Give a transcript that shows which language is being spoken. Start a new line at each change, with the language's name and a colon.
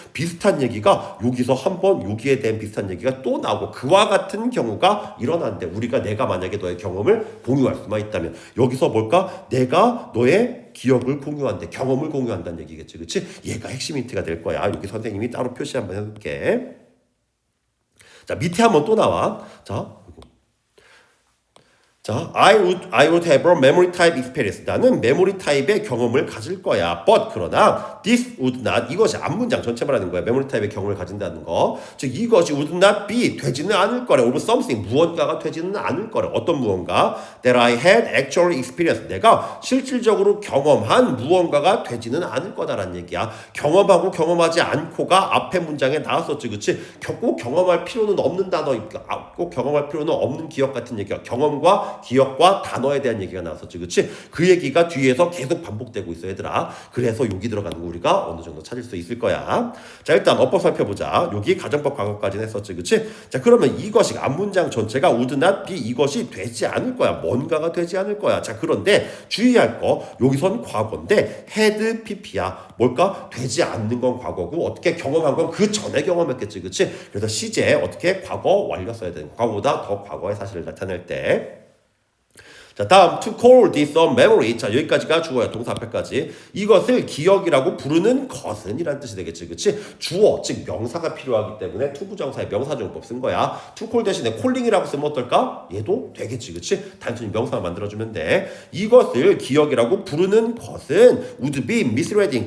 Korean: 비슷한 얘기가 여기서 한번 여기에 대한 비슷한 얘기가 또 나오고 그와 같은 경우가 일어난대. 내가 만약에 너의 경험을 공유할 수만 있다면 여기서 뭘까? 내가 너의 기억을 공유한대. 경험을 공유한다는 얘기겠지. 그치? 얘가 핵심 힌트가 될 거야. 여기 선생님이 따로 표시 한번 해볼게. 자, 밑에 한번 또 나와.
English: 자, I would have a memory type experience.
Korean: 나는 메모리 타입의 경험을 가질 거야. But 그러나
English: this would not
Korean: 이것이 앞문장 전체 말하는 거야. 메모리 타입의 경험을 가진다는 거. 즉 이것이
English: would not be
Korean: 되지는 않을 거래.
English: Or something
Korean: 무언가가 되지는 않을 거래. 어떤 무언가?
English: That I had actually experienced.
Korean: 내가 실질적으로 경험한 무언가가 되지는 않을 거다라는 얘기야. 경험하고 경험하지 않고가 앞에 문장에 나왔었지, 그렇지? 꼭 경험할 필요는 없는 단어, 꼭 경험할 필요는 없는 기억 같은 얘기야. 경험과 기억과 단어에 대한 얘기가 나왔었지, 그렇지? 그 얘기가 뒤에서 계속 반복되고 있어, 얘들아. 그래서 여기 들어가는 거 우리가 어느 정도 찾을 수 있을 거야. 자, 일단 어법 살펴보자. 여기 가정법 과거까지는 했었지, 그렇지? 자, 그러면 이것이 앞문장 전체가
English: would not be
Korean: 이것이 되지 않을 거야. 뭔가가 되지 않을 거야. 자, 그런데 주의할 거 여기선 과거인데 had pp야. 뭘까? 되지 않는 건 과거고 어떻게 경험한 건 그 전에 경험했겠지, 그렇지? 그래서 시제 어떻게 과거 완료 써야 되는 과거보다 더 과거의 사실을 나타낼 때.
English: 자, 다음 to call this a memory.
Korean: 자, 여기까지가 주어야. 동사 앞에까지. 이것을 기억이라고 부르는 것은 이란 뜻이 되겠지. 그치? 주어, 즉 명사가 필요하기 때문에 to 부정사의 명사정법 쓴 거야. to call 대신에 calling이라고 쓰면 어떨까? 얘도 되겠지. 그치? 단순히 명사만 만들어주면 돼. 이것을 기억이라고 부르는 것은
English: would be misleading.